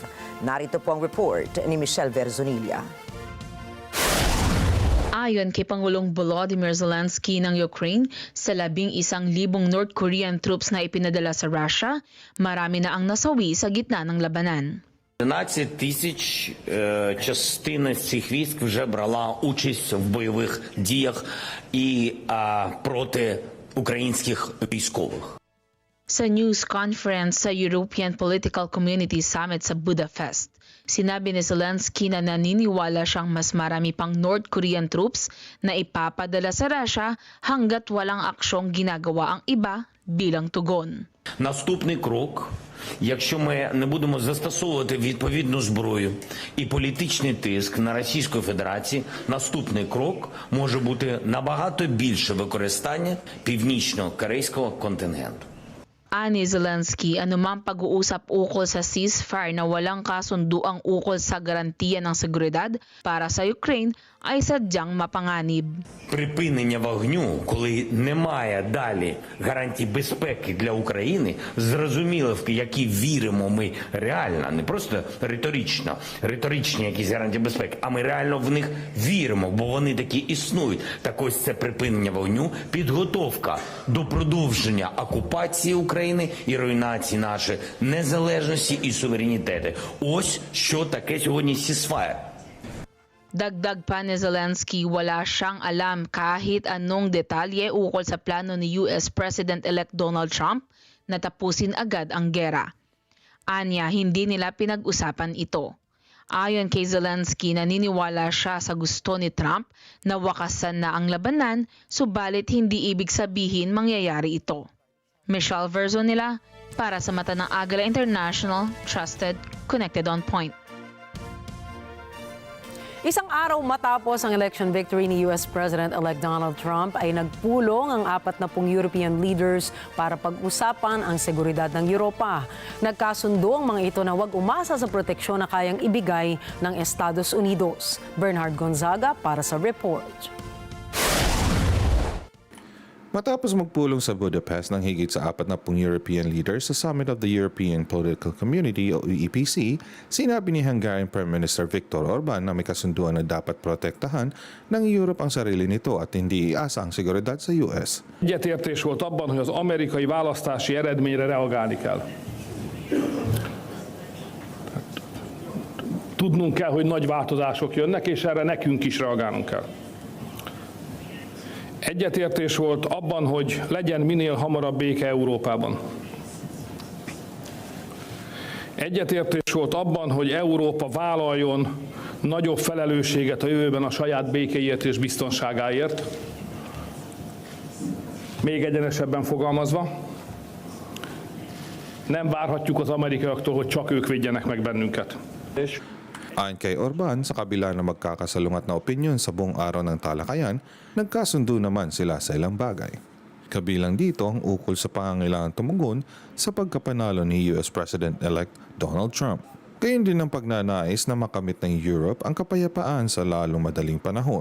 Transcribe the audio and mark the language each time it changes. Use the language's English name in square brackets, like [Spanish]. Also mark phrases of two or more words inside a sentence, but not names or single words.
[Filipino] Narito po ang report ni Michelle Verzonilla. Ayon kay Pangulong Volodymyr Zelensky ng Ukraine, sa 11,000 [English] North Korean troops [Filipino] na ipinadala sa Russia, marami na ang nasawi sa gitna ng labanan. [Ukrainian] 11 тисяч частина з цих військ вже брала участь в бойових діях і проти українських військових. [Filipino] Sa [English] news conference [Filipino] sa European Political Community Summit sa Budapest, sinabi ni Zelensky na naniniwala siyang mas marami pang [English] North Korean troops [Filipino] na ipapadala sa Russia hanggat walang aksyong ginagawa ang iba bilang tugon. [Ukrainian] Наступний крок, якщо ми не будемо застосовувати відповідну зброю і політичний тиск на Російську Федерацію, наступний крок може бути набагато більше використання північно-корейського контингенту. [Filipino] Ani Zelensky, anumang pag-uusap ukol sa ceasefire na walang kasunduang ukol sa garantiya ng seguridad para sa Ukraine ay sadyang mapanganib. [Ukrainian] Припинення вогню, коли немає далі гарантій безпеки для України, зрозуміло, в які віримо ми реально, не просто риторичні якісь гарантії безпеки, а ми реально в них віримо, бо вони такі існують. Так ось це припинення вогню, підготовка до продовження окупації України і руйнації нашої незалежності і суверенітету. Ось що таке сьогодні ceasefire. [Filipino] Dagdag pa ni Zelensky, wala siyang alam kahit anong detalye ukol sa plano ni [English] US President-elect [Filipino] Donald Trump na tapusin agad ang gera. Anya, hindi nila pinag-usapan ito. Ayon kay Zelensky, naniniwala siya sa gusto ni Trump na wakasan na ang labanan, subalit hindi ibig sabihin mangyayari ito. Michelle Verzonilla para sa mata ng Agila International, [English] trusted, connected on point. [Filipino] Isang araw matapos ang [English] election victory [Filipino] ni [English] US President-elect [Filipino] Donald Trump ay nagpulong ang 40 [English] European leaders [Filipino] para pag-usapan ang seguridad ng Europa. Nagkasundo ang mga ito na huwag umasa sa proteksyon na kayang ibigay ng Estados Unidos. Bernard Gonzaga para sa report. Matapos magpulong sa Budapest ng higit sa 40 [English] European leaders [Filipino] sa Summit of the European Political Community o EPC, sinabi ni Hungarian Prime Minister Viktor Orbán na may kasunduan na dapat protektahan ng Europe ang sarili nito at hindi iasa ang seguridad sa US. [Hungarian] Egyetértés volt abban, hogy az amerikai választási eredményre reagálni kell. Tudnunk kell, hogy nagy változások jönnek, és erre nekünk is reagálnunk kell. Egyetértés volt abban, hogy legyen minél hamarabb béke Európában. Egyetértés volt abban, hogy Európa vállaljon nagyobb felelősséget a jövőben a saját békéért és biztonságáért. Még egyenesebben fogalmazva, nem várhatjuk az amerikaiaktól, hogy csak ők védjenek meg bennünket. [Filipino] Ayon kay Orbán, sa kabila na magkakasalungat na opinyon sa buong araw ng talakayan, nagkasundo naman sila sa ilang bagay. Kabilang dito ang ukol sa pangangailangan tumugon sa pagkapanalo ni [English] US President-elect [Filipino] Donald Trump. Gayon din ang pagnanais na makamit ng Europe ang kapayapaan sa lalong madaling panahon.